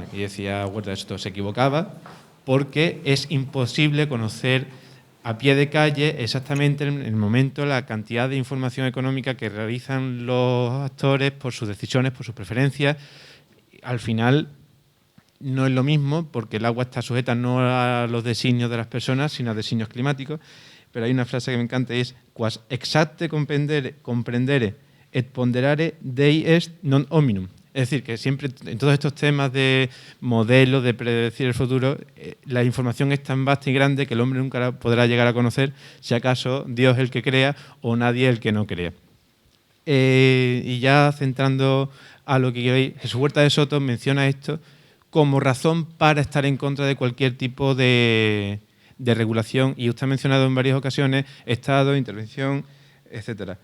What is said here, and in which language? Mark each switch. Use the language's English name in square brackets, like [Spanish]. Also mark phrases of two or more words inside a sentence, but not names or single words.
[Spanish] Y decía Huerta de Soto, se equivocaba porque es imposible conocer a pie de calle exactamente en el momento la cantidad de información económica que realizan los actores por sus decisiones, por sus preferencias. Al final no es lo mismo porque el agua está sujeta no a los designios de las personas, sino a designios climáticos. Pero hay una frase que me encanta y es [Latin] «Quas exacte comprendere et ponderare Dei est non hominum». [Spanish] Es decir, que siempre en todos estos temas de modelos, de predecir el futuro, la información es tan vasta y grande que el hombre nunca la podrá llegar a conocer, si acaso Dios es el que crea o nadie el que no crea. Y ya centrando a lo que queréis, Jesús Huerta de Soto menciona esto como razón para estar en contra de cualquier tipo de regulación, y usted ha mencionado en varias ocasiones Estado, intervención, etcétera.